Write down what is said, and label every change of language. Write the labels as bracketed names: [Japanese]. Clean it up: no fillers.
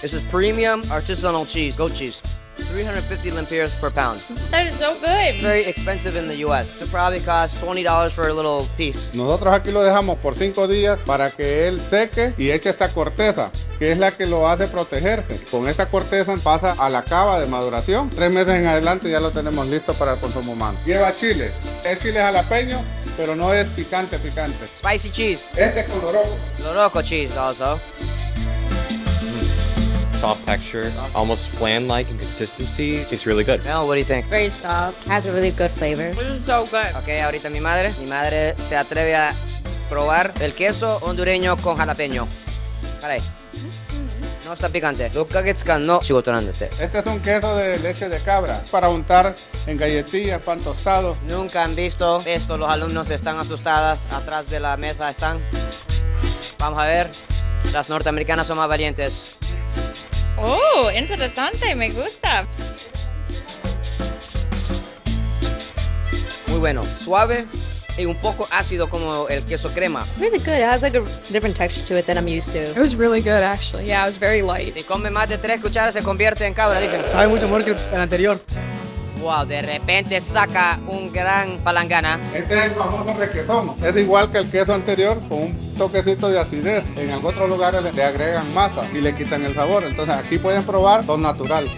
[English] This is premium artisanal cheese, goat cheese. 350 lempiras per pound. That is so good. Very expensive in the U.S. It probably costs $20 for a little piece. [Spanish] Nosotros aquí lo dejamos por 5 días para que él seque y eche esta corteza, que es la que lo hace protegerse. Con esta corteza pasa a la cava de maduración. 3 meses en adelante ya lo tenemos listo para el consumo humano. Lleva chile. Es chile jalapeño, pero no es picante. [English] Spicy cheese. [Spanish] Este es con loroco. [English] Loroco cheese also. Soft texture, almost flan-like in consistency. Tastes really good. Mel, what do you think? Very soft. Has a really good flavor. This is so good. [Spanish] Ok, ahorita mi madre se atreve a probar el queso hondureño con jalapeño. Caray. No está picante. Este es un queso de leche de cabra para untar en galletillas, pan tostado. Nunca han visto esto, los alumnos están asustadas, atrás de la mesa están. Vamos a ver, las norteamericanas son más valientes. Oh, interesante, me gusta. Muy bueno, suave y un poco ácido como el queso crema. [English] Really good. It has like a different texture to it than I'm used to. It was really good, actually. Yeah, it was very light. [Spanish] Si come más de 3 cucharas se convierte en cabra, dicen. Sabe mucho mejor que el anterior. Wow, de repente saca un gran palangana. Este es el famoso requesón. Es igual que el queso anterior, con un toquecito de acidez. En otros lugares le agregan masa y le quitan el sabor. Entonces aquí pueden probar lo natural.